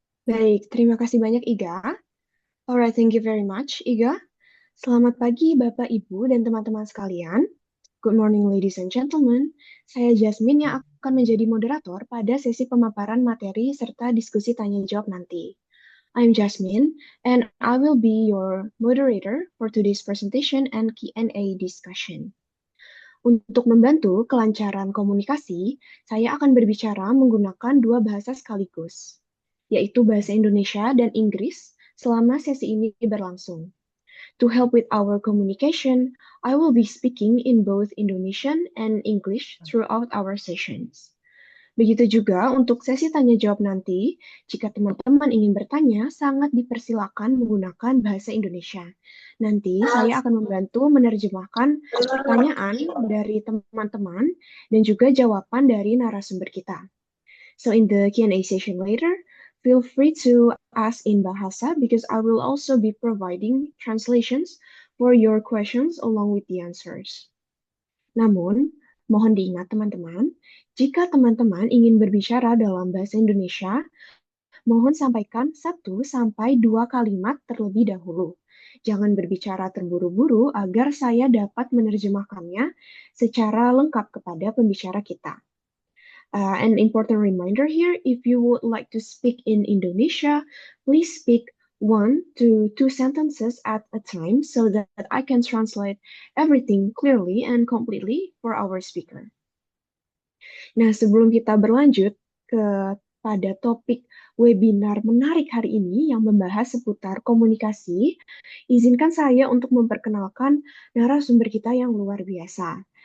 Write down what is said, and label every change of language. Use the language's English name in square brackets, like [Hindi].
[Indonesian] Baik, terima kasih banyak Iga. [English] Alright, thank you very much, Iga. [Indonesian] Selamat pagi Bapak, Ibu, dan teman-teman sekalian. [English] Good morning, ladies and gentlemen. [Indonesian] Saya Jasmine yang akan menjadi moderator pada sesi pemaparan materi serta diskusi tanya jawab nanti. [English] I'm Jasmine, and I will be your moderator for today's presentation and Q&A discussion. [Indonesian] Untuk membantu kelancaran komunikasi, saya akan berbicara menggunakan dua bahasa sekaligus, yaitu bahasa Indonesia dan Inggris selama sesi ini berlangsung. [English] To help with our communication, I will be speaking in both Indonesian and English throughout our sessions. [Indonesian] Begitu juga untuk sesi tanya jawab nanti, jika teman-teman ingin bertanya, sangat dipersilakan menggunakan bahasa Indonesia. Nanti saya akan membantu menerjemahkan pertanyaan dari teman-teman dan juga jawaban dari narasumber kita. [English] So in the Q&A session later, feel free to ask in Bahasa because I will also be providing translations for your questions along with the answers. [Indonesian] Namun, mohon diingat teman-teman, jika teman-teman ingin berbicara dalam bahasa Indonesia, mohon sampaikan 1 sampai 2 kalimat terlebih dahulu. Jangan berbicara terburu-buru agar saya dapat menerjemahkannya secara lengkap kepada pembicara kita. [English] An important reminder here, if you would like to speak in Indonesia, please speak 1 to 2 sentences at a time so that I can translate everything clearly and completely for our speaker. [Indonesian] Nah, sebelum kita berlanjut pada topik webinar menarik hari ini yang membahas seputar komunikasi, izinkan saya untuk memperkenalkan narasumber kita yang luar biasa.